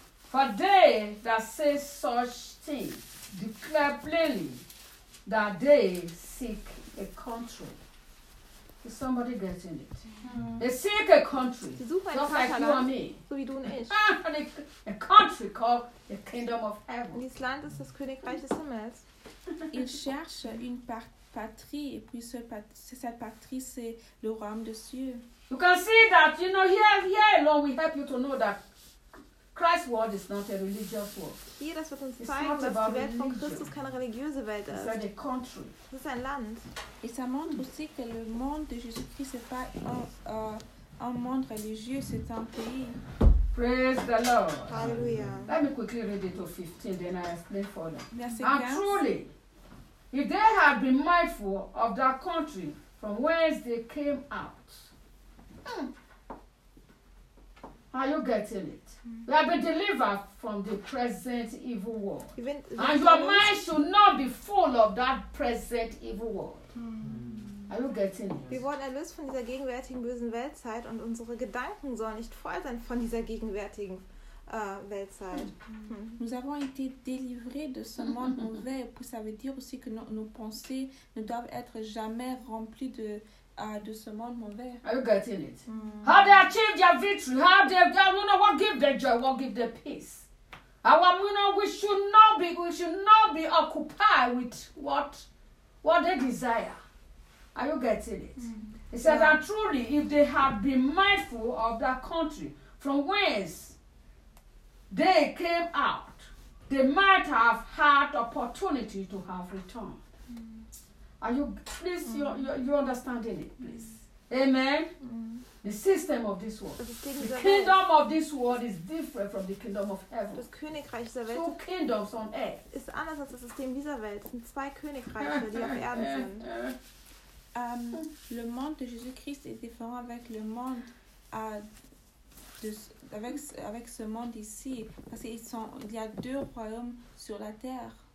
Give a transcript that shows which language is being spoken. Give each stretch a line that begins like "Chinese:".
English: For they that say such things declare plainly that they seek a country. Is somebody getting it? They seek a country, just like you and me.
German: So wie du und ich.
English: A country called the kingdom of heaven.
German: Dieses Land ist das Königreich des Himmels.
French: Ils cherchent une patrie, et puis cette patrie, c'est le royaume des cieux.
English: You can see that, you know, here alone, we help you to know that Christ's world is not a religious world.
German: Hier, das wird uns zeigen, dass die Welt von Christus keine religiöse Welt ist.
English: It's like a country.
German: Es ist ein Land.
French: Et ça montre aussi que le monde de Jésus-Christ n'est pas un monde religieux, c'est un pays.
English: Praise the Lord. Hallelujah. Let me quickly read it to 15, then I explain further.
French: Merci.
English: And truly, if they had been mindful of that country from whence they came out, are you getting it? We have been delivered from the present evil world. And your mind should not be full of that present evil world. Are you getting it?
German: Wir wurden erlöst von dieser gegenwärtigen bösen Weltzeit und unsere Gedanken sollen nicht voll sein von dieser gegenwärtigen Weltzeit.
French: Nous avons été délivrés de ce monde mauvais, puis ça veut dire aussi que nos pensées ne doivent être jamais remplies de ce monde mauvais.
English: Are you getting it? How they achieve their victory? How they, you know, what give them joy? What give them peace? Our, you know, we should not be occupied with what they desire. Are you getting it? He says, and truly, if they have been mindful of that country from whence they came out, they might have had opportunity to have returned. Are you, please, you understanding it, please. Amen? The system of this world. The kingdom of this world is different from the kingdom of heaven.
German: Das Königreich dieser Welt.
English: Two kingdoms on earth.
German: Ist anders als das System dieser Welt. Es sind zwei Königreiche, die auf Erden sind.
French: Le monde de Jésus-Christ est différent avec le monde avec ce monde ici parce qu'ils sont il y a deux royaumes sur la terre.